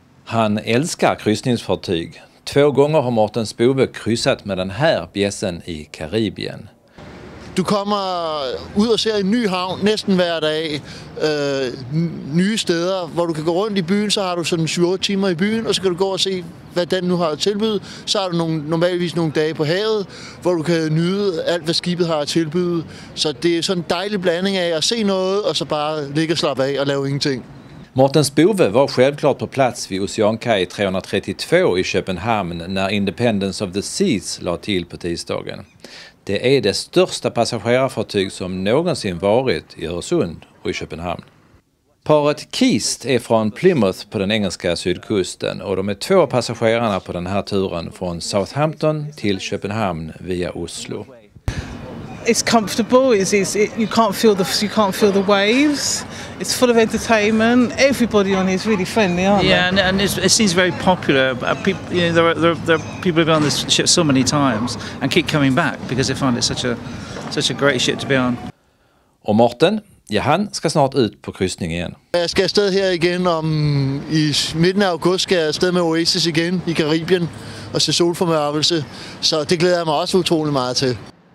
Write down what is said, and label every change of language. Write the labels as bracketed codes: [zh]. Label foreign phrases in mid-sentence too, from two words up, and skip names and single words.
[sv] Han älskar kryssningsfartyg. 2 gånger har Morten Spove kryssat med den här bjässen i Karibien. [da] Du kommer ud og ser en ny havn næsten hver dag. Nye steder, hvor du kan gå rundt i byen, så har du sådan 7-8 timer i byen, og så kan du gå og se, hvad den nu har at tilbyde. Så har du normalvis nogle dage på havet, hvor du kan nyde alt, hvad skibet har at tilbyde. Så det er sådan en dejlig blanding af at se noget, og så bare ligge og slappe af og lave ingenting. [sv] Morten Spove var självklart på plats vid Oceankaj 332 i Köpenhamn när [en] Independence of the Seas [sv] la till på tisdagen. Det är det största passagerarfartyg som någonsin varit i Öresund och i Köpenhamn. Paret Kist är från Plymouth på den engelska sydkusten och de är 2 passagerarna på den här turen från Southampton till Köpenhamn via Oslo. [en] It's comfortable. You can't feel the waves. It's full of entertainment. Everybody on here is really friendly, aren't they? And it seems very popular. People, there are people who've been on this ship so many times and keep coming back because they find it such a great ship to be on. [sv] Och Morten, ja, han ska snart ut på kryssning igen. [da] Jeg skal afsted her igen i midten af august, skal jeg afsted med Oasis igen i Karibien og se solformørkelse. Så det glæder jeg mig også utrolig meget til.